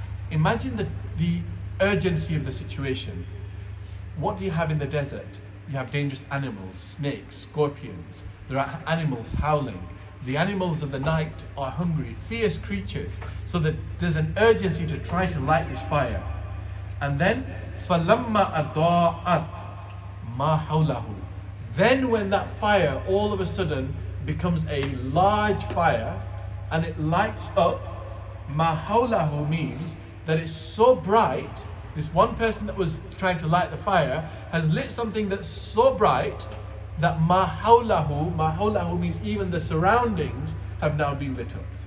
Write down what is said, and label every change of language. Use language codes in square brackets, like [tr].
[en] Imagine the urgency of the situation. What do you have in the desert? You have dangerous animals, snakes, scorpions. There are animals howling. The animals of the night are hungry, fierce creatures. So that there's an urgency to try to light this fire. And then, [ar] فَلَمَّا أَضَاءَتْ مَا حَوْلَهُ. [en] Then when that fire all of a sudden becomes a large fire and it lights up, [ar] مَا حَوْلَهُ [en] means that it's so bright, this one person that was trying to light the fire has lit something that's so bright that ma hawlahu means even the surroundings have now been lit up.